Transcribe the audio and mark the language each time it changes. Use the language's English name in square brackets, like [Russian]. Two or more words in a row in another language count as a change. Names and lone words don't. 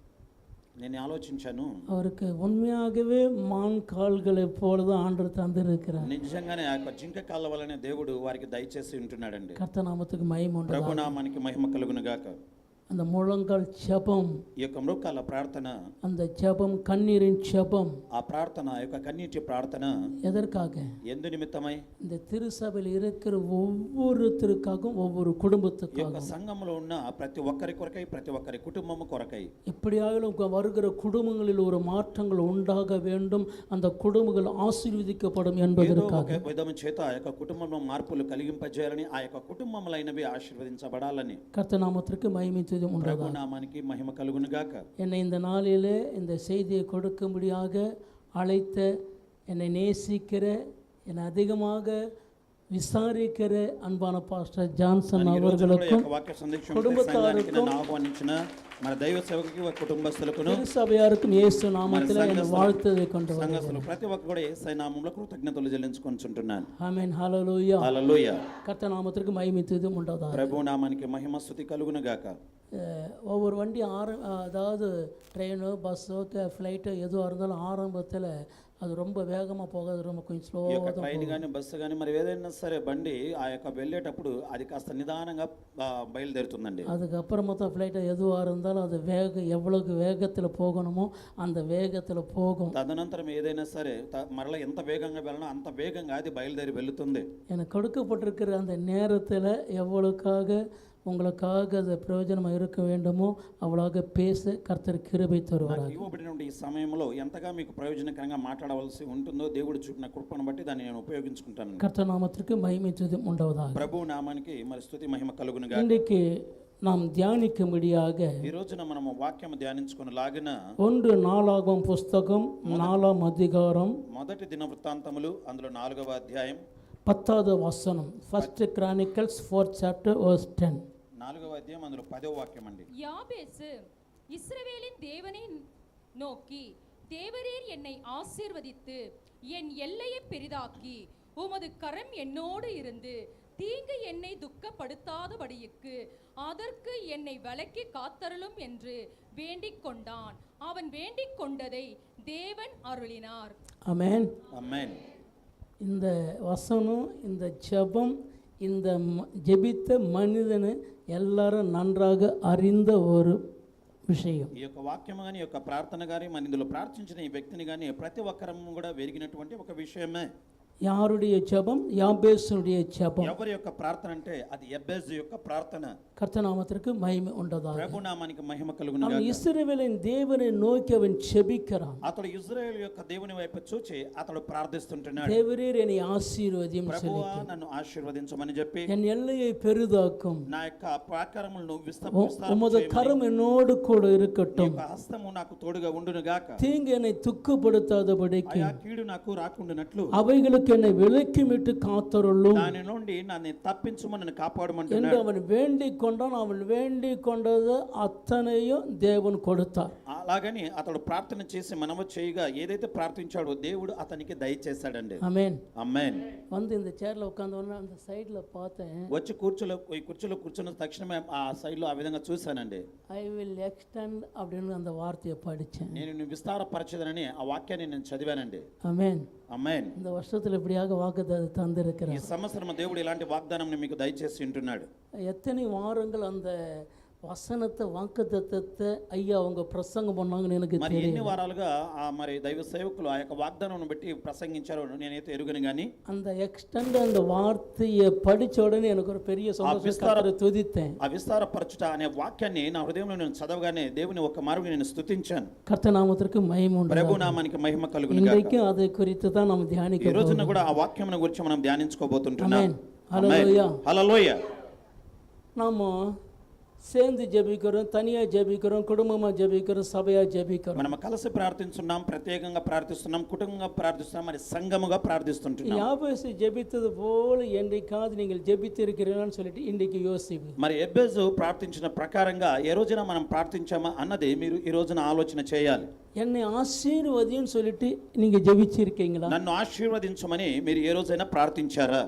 [Telugu] నేను ఆలోచించాను, [Tamil] அவருக்கு உண்மையாகவே மான் கால்களை போல தான் ஆண்டவர் தந்திருக்கிறார். [Telugu] నిజంగానే ఆ యొక్క జింక కాళ్ళ వల్లనే దేవుడు వారికి దయచేసి ఉంటున్నాడండి. [Tamil] கர்த்தர் நாமத்துக்கு மகிமை உண்டாக. [Telugu] ప్రభు నామానికి మహిమ కలుగును గాక. [Tamil] அந்த முழங்கால் ஜெபம், [Telugu] ఈ యొక్క మృక్కాల ప్రార్థన, [Tamil] அந்த ஜெபம் கண்ணீரின் ஜெபம், [Telugu] ఆ ప్రార్థన, ఆ యొక్క కన్నీటి ప్రార్థన [Tamil] எதற்காக? [Telugu] ఎందు నిమిత్తమై? [Tamil] இந்த திருசபையில் இருக்கிற ஒவ்வொருத்தருக்காகவும் ஒவ்வொரு [Telugu] ఈ యొక్క [Tamil] குடும்பத்துக்காகவும், [Telugu] సంఘంలో ఉన్న ప్రతి ఒక్కరి కొరకై, ప్రతి ఒక్కరి కుటుంబము కొరకై, [Tamil] எப்படியாலும் வருகிற குடும்பங்களில் ஒரு மாற்றங்கள் உண்டாக வேண்டும், அந்த குடும்பங்கள் ஆசீர்வதிக்கப்படும் [Telugu] ఏదో [Tamil] என்பதற்காக. [Telugu] ఒక విధము చేత ఆ యొక్క కుటుంబంలో మార్పులు కలిగింపజేయాలని, ఆ యొక్క కుటుంబములైనవి ఆశీర్వదించబడాలని. [Tamil] கர்த்தர் நாமத்திற்கு மகிமை துதி [Telugu] ప్రభు [Tamil] உண்டாக. [Telugu] నామానికి మహిమ కలుగును గాక. [Tamil] என்னை இந்த நாளிலே இந்த செய்தியை கொடுக்கும்படியாக அழைத்த, என்னை நேசிக்கிற, என்னை அதிகமாக விசாரிக்கிற அன்பான பாஸ்டர் ஜான்சன் அவர்களுக்கும் [Telugu] వాక్య సందేశం [Tamil] குடும்பத்தாருக்கும் [Telugu] నన్ను ఆహ్వానించిన మన దైవ సేవకుకి కుటుంబస్తులకు [Tamil] திருசபையாருக்கும் இயேசு நாமத்தில் என் வாழ்த்துதை கொண்டு [Telugu] సంఘస్థులు ప్రతి ఒక్కరు కూడా యేసయ్య నామములో కృతజ్ఞతలు చెల్లించుకొనుచుంటున్నాను. [Tamil] ஆமென். ஹல்லேலூயா. [Telugu] హల్లెలూయా. [Tamil] கர்த்தர் நாமத்திற்கு மகிமை துதி உண்டாதாக. [Telugu] ప్రభు నామానికి మహిమ స్తుతి కలుగును గాక. [Tamil] ஒவ்வொரு வண்டி அதாவது ட்ரெயினோ பஸ்ஸோ ஃப்ளைட்டோ எதுவாக இருந்தாலும் ஆரம்பத்தில் அது ரொம்ப வேகமாக போகாது, ரொம்ப கொஞ்சம் [Telugu] ఈ యొక్క [Tamil] ஸ்லோவாக [Telugu] ట్రైన్ కానీ బస్సు కానీ మరి ఏదైనా సరే బండి ఆ యొక్క వెళ్ళేటప్పుడు అది కాస్త నిదానంగా బయలుదేరుతుందండి. [Tamil] அதுக்கப்புறமா தான் ஃப்ளைட்டை எதுவாக இருந்தாலும் அது எவ்வளவு வேகத்தில் போகணுமோ அந்த வேகத்தில் போகும். [Telugu] తదనంతరం ఏదైనా సరే మరలా ఎంత వేగంగా వెళ్ళినా అంత వేగంగా అది బయలుదేరి వెళుతుంది. [Tamil] எனக்கு கொடுக்கப்பட்டிருக்கிற அந்த நேரத்தில் எவ்வளவுக்காக உங்களுக்காக அது பிரயோஜனமாக இருக்க வேண்டுமோ அவ்வளோக பேச கர்த்தர் கிருபை தருவார். [Telugu] ఇవ్వబడినటువంటి ఈ సమయంలో ఎంతగా మీకు ప్రయోజనకరంగా మాట్లాడవలసి ఉంటుందో దేవుడు చూపిన కృపను బట్టి దాన్ని నేను ఉపయోగించుకుంటాను. [Tamil] கர்த்தர் நாமத்திற்கு மகிமை துதி உண்டாவதாக. [Telugu] ప్రభు నామానికి మరి స్తుతి మహిమ కలుగును గాక. [Tamil] இன்றைக்கு நாம் தியானிக்கும்படியாக [Telugu] ఈ రోజున మనము వాక్యం ధ్యానించుకుని లాగిన [Tamil] 1 நாளாகமம் புஸ்தகம் 4ஆம் அதிகாரம் [Telugu] మొదటి దిన వృత్తాంతములు అందులో 4వ అధ్యాయం [Tamil] 10வது வசனம். ஃபர்ஸ்ட் கிரானிக்கல்ஸ் [English] 4th chapter verse 10. [Telugu] 4వ అధ్యాయం అందులో 10వ వాక్యం అండి. [Tamil] யாபேசு இஸ்ரவேலின் தேவனை நோக்கி, தேவரீர் என்னை ஆசீர்வதித்து என் எல்லையை பெரிதாக்கி உமது கரம் என்னோடு இருந்து தீங்கு என்னை துக்கப்படுத்தாதபடிக்கு அதற்கு என்னை விலக்கி காத்தருளும் என்று வேண்டிக் கொண்டான். அவன் வேண்டிக் கொண்டதை தேவன் அருளினார். ஆமென். [Telugu] ఆమేన్. [Tamil] இந்த வசனம், இந்த ஜெபம், இந்த ஜெபித்த மனிதனை எல்லாரும் நன்றாக அறிந்த ஒரு விஷயம். [Telugu] ఈ యొక్క వాక్యం కానీ, ఈ యొక్క ప్రార్థన కానీ, మన ఇందులో ప్రార్థించిన ఈ వ్యక్తిని కానీ ప్రతి ఒక్కరము కూడా వెరిగినటువంటి ఒక విషయమే. [Tamil] யாருடைய ஜெபம்? யாபேசுடைய ஜெபம். [Telugu] ఎవరి యొక్క ప్రార్థన అంటే అది యెబెజు యొక్క ప్రార్థన. [Tamil] கர்த்தர் நாமத்திற்கு மகிமை உண்டாதாக. [Telugu] ప్రభు నామానికి మహిమ కలుగును [Tamil] அவன் [Telugu] గాక. [Tamil] இஸ்ரவேலின் தேவனை நோக்கி அவன் ஜெபிக்கிறான். [Telugu] అతడు ఇజ్రాయేలు యొక్క దేవుని వైపు చూచి అతడు ప్రార్థిస్తుంటున్నాడు. [Tamil] தேவரீர் என்னை ஆசீர்வதியும் [Telugu] ప్రభువా నన్ను ఆశీర్వదించమని చెప్పి, [Tamil] என் எல்லையை பெரிதாக்கும், [Telugu] నా యొక్క ప్రాకారములను [Tamil] உமது கரம் என்னோடு கூட இருக்கட்டும், [Telugu] హస్తము నాకు తోడుగా ఉండును గాక. [Tamil] தீங்கு என்னை துக்கப்படுத்தாதபடிக்கு [Telugu] ఆ కీడు నాకు రాకుండానట్లు [Tamil] அவைகளுக்கு என்னை விலக்கி மீட்டு காத்தருளும் [Telugu] దాని నుండి నన్ను తప్పించుమని నన్ను [Tamil] என்று [Telugu] కాపాడమంటున్నాడు. [Tamil] அவன் வேண்டிக் கொண்டான். அவன் வேண்டிக் கொண்டது அத்தனையும் தேவன் கொடுத்தார். [Telugu] అలాగని అతడు ప్రార్థన చేసి మనము చేయగా ఏదైతే ప్రార్థించాడో దేవుడు అతనికి దయచేశాడండి. [Tamil] ஆமென். [Telugu] ఆమేన్. [Tamil] வந்து இந்த சேர்ல உட்கார்ந்தவன அந்த సైడ్ல பார்த்தேன். [Telugu] వచ్చి ఈ కుర్చీలో కూర్చున్న తక్షణమే ఆ సైడ్ లో ఆ విధంగా చూశానండి. [English] I will extend [Tamil] அப்படின்னு அந்த வார்த்தையை படித்தேன். [Telugu] నేను విస్తారపరచదనని ఆ వాక్యాన్ని నేను చదివానండి. [Tamil] ஆமென். [Telugu] ఆమేన్. [Tamil] இந்த வருஷத்தில் இப்படியாக வாக்குத்தத்தம் [Telugu] ఈ [Tamil] தந்திருக்கிறார். [Telugu] సంవత్సరం దేవుడు ఇలాంటి వాగ్దానం మీకు దయచేసి ఉంటున్నాడు. [Tamil] எத்தனை வாரங்கள் அந்த வசனத்தை வாக்குத்தத்தத்தை ஐயா அவங்க பிரசங்கம் பண்ணாங்கன்னு எனக்கு [Telugu] మరి ఎన్ని [Tamil] தெரியும். [Telugu] వారాలుగా మరి దైవ సేవకులు ఆ యొక్క వాగ్దానం బట్టి ప్రసంగించారో నేనైతే ఎరుగను గాని, [Tamil] அந்த எக்ஸ்டெண்ட் அந்த வார்த்தையை படிச்ச உடனே எனக்கு ஒரு பெரிய சந்தோஷம், துதித்தேன். [Telugu] ఆ విస్తారపరచుట అనే వాక్యాన్ని నా హృదయంలో నేను చదవగానే దేవుని ఒక మారు నేను స్తుతించాను. [Tamil] கர்த்தர் நாமத்திற்கு மகிமை உண்டாக. [Telugu] ప్రభు నామానికి మహిమ కలుగును గాక. [Tamil] இன்றைக்கு அதை குறித்து தான் நாம் [Telugu] ఈ [Tamil] தியானிக்க [Telugu] రోజున కూడా ఆ వాక్యమును గురించి మనం ధ్యానించుకోబోతుంటున్నాం. ఆమేన్. హల్లెలూయా. హల్లెలూయా. [Tamil] நாம் சேர்ந்து ஜெபிக்கிறோம், தனியாக ஜெபிக்கிறோம், குடும்பமாக ஜெபிக்கிறோம், சபையாக ஜெபிக்கிறோம். [Telugu] మనం కలిసి ప్రార్థిస్తున్నాం, ప్రత్యేకంగా ప్రార్థిస్తున్నాం, కుటుంబంగా ప్రార్థిస్తున్నాం, మరి సంఘముగా ప్రార్థిస్తుంటున్నాం. [Tamil] யாபேசு ஜெபித்தது போல என்றைக்காவது நீங்கள் ஜெபித்திருக்கிறீர்கள்னு சொல்லிட்டு இன்றைக்கு யோசிப்பு. [Telugu] మరి ఎబ్బేజు ప్రార్థించిన ప్రకారంగా ఏ రోజున మనం ప్రార్థించామా అన్నది మీరు ఈ రోజున ఆలోచన చేయాలి. [Tamil] என்னை ஆசீர்வதின்னு சொல்லிட்டு நீங்கள் ஜெபிச்சிருக்கீங்களா? [Telugu] నన్ను ఆశీర్వదించమని మీరు ఏ రోజైనా ప్రార్థించారా?